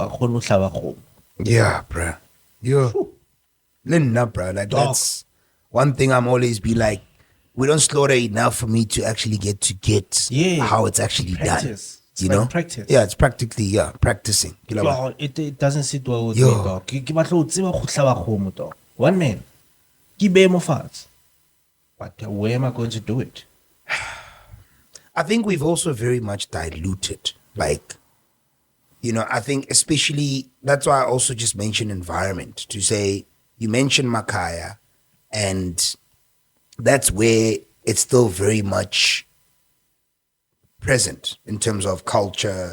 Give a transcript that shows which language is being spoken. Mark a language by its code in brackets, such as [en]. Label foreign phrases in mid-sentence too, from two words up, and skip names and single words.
[en] Yeah, bruh. Yo. Linda, bruh. Like, Dog. that's one thing I'm always be like, we don't slaughter enough for me to actually get Yeah. how it's actually Practice. done. It's You like know? practice. Yeah, it's practically, practicing. You know what? It doesn't sit well with Yo. me, dog. [st] Ke batla ho tseba go hlaba kgomo, [en] dog. One man. [st] Ke be mo fatshe. [en] But where am I going to do it? I think we've also very much diluted, like, you know, I think especially, that's why I also just mentioned environment, to say, you mentioned Makaya, and that's where it's still very much present in terms of culture.